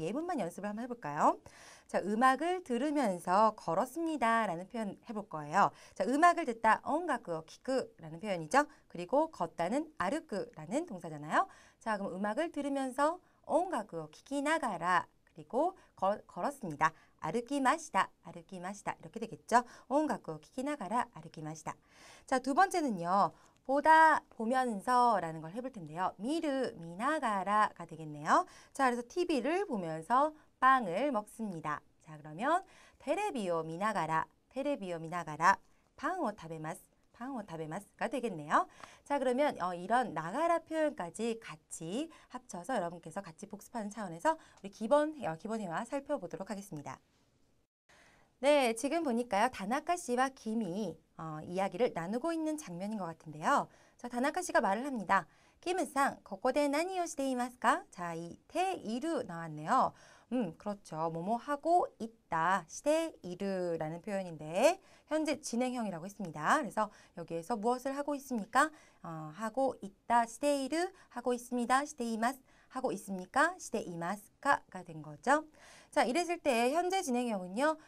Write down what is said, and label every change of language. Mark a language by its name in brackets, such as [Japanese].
[Korean] 예문만 연습을 한번 해볼까요? 자, 음악을 들으면서 걸었습니다 라는 표현 해볼 거예요. 자, 음악을 듣다 언가쿠 키쿠 라는 표현이죠. 그리고 걷다는 아르쿠 라는 동사잖아요. 자, 그럼 음악을 들으면서 온각을 [Japanese] 聴きながら [Korean] 그리고 걸었습니다. 아르키마시다, 아르키마시다 이렇게 되겠죠. 온각을 [Japanese] 聴きながら [Korean] 아르키마시다. 자, 두 번째는요. 보다, 보면서라는 걸 해볼 텐데요. 미르, 미나가라가 되겠네요. 자, 그래서 TV를 보면서 빵을 먹습니다. 자, 그러면 테레비오 미나가라, 테레비오 미나가라, 빵을 타베마스, 빵을 타베마스가 되겠네요. 자, 그러면 이런 나가라 표현까지 같이 합쳐서 여러분께서 같이 복습하는 차원에서 우리 기본 회화 살펴보도록 하겠습니다. 네, 지금 보니까요. 다나카 씨와 김이 이야기를 나누고 있는 장면인 것 같은데요. 자, 다나카 씨가 말을 합니다. [Japanese] 김은さん, ここで何をしていますか? [Korean] 자, 이 테이루 나왔네요. 그렇죠. 뭐뭐 하고 있다. 시테이르라는 표현인데 현재 진행형이라고 했습니다. 그래서 여기에서 무엇을 하고 있습니까? 하고 있다. 시테이르 하고 있습니다. 시테이마스 하고 있습니까? 시테이마스카가 된 거죠. 자, 이랬을 때 현재 진행형은요.